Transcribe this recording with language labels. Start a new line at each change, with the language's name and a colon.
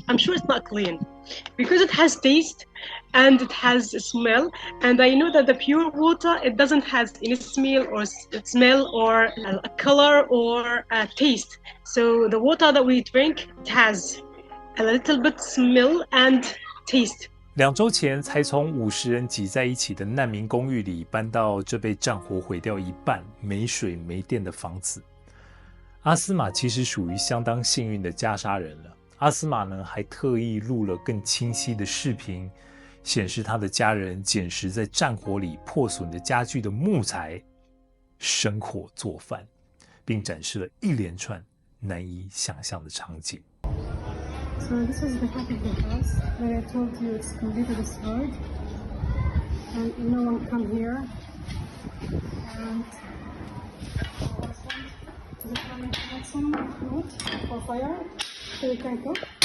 English: I'm sure it's not clean because it has taste and it has smell. And I know that the pure water, it doesn't have any smell or a color or a taste. So the water that we drink, it has a little bit smell and taste.
Chinese: 2周前才从50人挤在一起的难民公寓里搬到这被战火毁掉一半、没水没电的房子。阿斯玛其实属于相当幸运的加沙人了。阿斯玛呢，还特意录了更清晰的视频，显示他的家人捡拾在战火里破损的家具的木材，生火做饭，并展示了一连串难以想象的场景。
English: So this is the half of the house that I told you it's completely destroyed, and no one come here. And this one, some wood for fire, so we can cook.